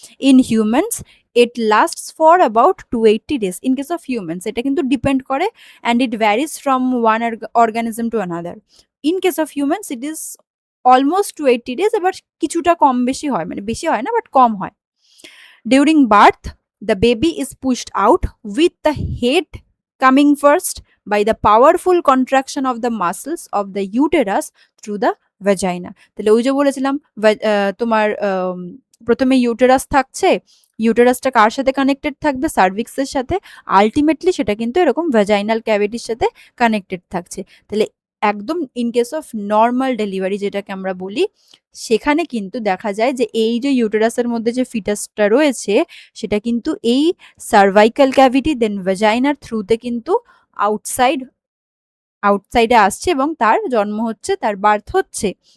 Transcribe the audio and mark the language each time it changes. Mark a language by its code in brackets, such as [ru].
[en] In humans it lasts for about 280 days। In case of humans [bn] এটা কিন্তু depend করে, [en] And it varies from one organism to another. In case of humans it is almost 280 days, [bn] এবার কিছুটা কম বেশি হয়, মানে বেশি হয় না বাট কম হয়। [en] During birth, the baby is pushed out with the head coming first by the powerful contraction of the muscles of the uterus through the vagina। [bn] তাহলে ওই যে বলেছিলাম তোমার প্রথমে ইউটেরাস থাকছে, ইউটেরাসটা কার সাথে কানেক্টেড থাকবে? সার্ভিক্সের সাথে। আলটিমেটলি সেটা কিন্তু এরকম ভ্যাজাইনাল ক্যাভিটির সাথে কানেক্টেড থাকছে। তাহলে একদম in case of normal delivery যেটাকে আমরা বলি, সেখানে কিন্তু দেখা যায় যে এই যে ইউটেরাসের মধ্যে যে ফিটাসটা রয়েছে, সেটা কিন্তু এই সার্ভাইকাল ক্যাভিটি দেন ভ্যাজাইনার থ্রুতে কিন্তু আউটসাইডে আসছে এবং তার জন্ম হচ্ছে, তার বার্থ হচ্ছে।